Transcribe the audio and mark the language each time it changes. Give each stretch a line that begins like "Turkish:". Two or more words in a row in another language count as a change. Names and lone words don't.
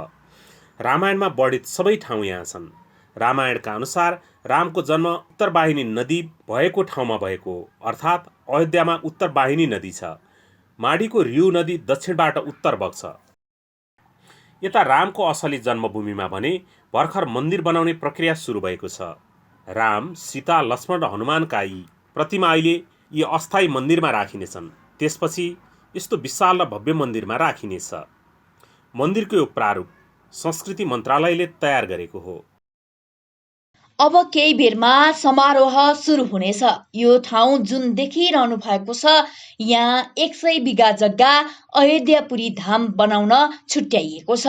Nepali: रामायणमा वर्णित सबै ठाउँ यहाँ छन्। रामायणका अनुसार रामको जन्म उत्तरवाहिनी नदी भएको ठाउँमा भएको हो, अर्थात् अयोध्यामा उत्तरवाहिनी नदी छ। माडीको रिउ नदी दक्षिणबाट उत्तर बग्छ। यता रामको असली जन्मभूमिमा भने भर्खर मन्दिर बनाउने प्रक्रिया सुरु भएको छ। राम, सीता, लक्ष्मण र हनुमानका यी प्रतिमा अहिले यी अस्थायी मन्दिरमा राखिनेछन्। त्यसपछि यस्तो विशाल र भव्य मन्दिरमा राखिनेछ। मन्दिरको यो प्रारूप संस्कृति मन्त्रालयले तयार गरेको हो। अब केही बेरमा समारोह सुरु हुनेछ। यो ठाउँ जुन देखिरहनु भएको छ, यहाँ 100 बिघा जग्गा अयोध्यापुरी धाम बनाउन छुट्याइएको छ।